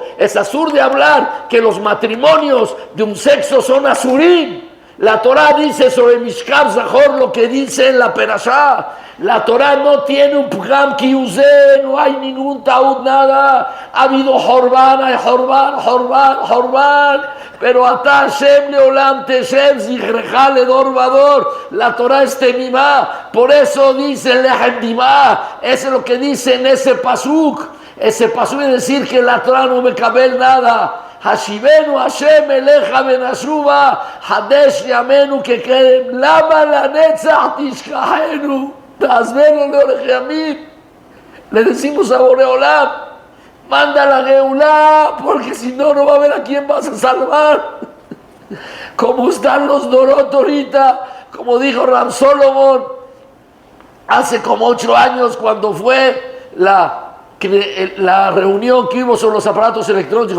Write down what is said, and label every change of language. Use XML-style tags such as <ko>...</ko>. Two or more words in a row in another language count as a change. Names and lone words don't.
<es>Es asur de hablar que los matrimonios de un sexo son asurim. La Torah dice sobre</es> <he>משכב זכור</he> <es>lo que dice en la Perashá. La Torah no tiene un pgam que use, no hay ningún taud, nada. Ha habido Jorban, hay Jorban, pero</es> <he>אתה השם לעולם תשב זכרך לדור ודור.</he> <es>La Torah es temimá, por eso dice</es> <he>לחם דמעה.</he> <es>Eso es lo que dice en ese pasuk. Ese pasuk es decir que la Torah no me cabe nada.</es> <he>השיבנו השם אליך ונשובה חדש ימינו כקדם למה לנצח תשכחנו.</he> <es>Le decimos a Boreolam, manda la Geulá, porque si no, no va a haber a quién vas a salvar. Como están los Dorot ahorita, como dijo Ram Solomon, hace como 8 años cuando fue la reunión que hubo sobre los aparatos electrónicos.</es>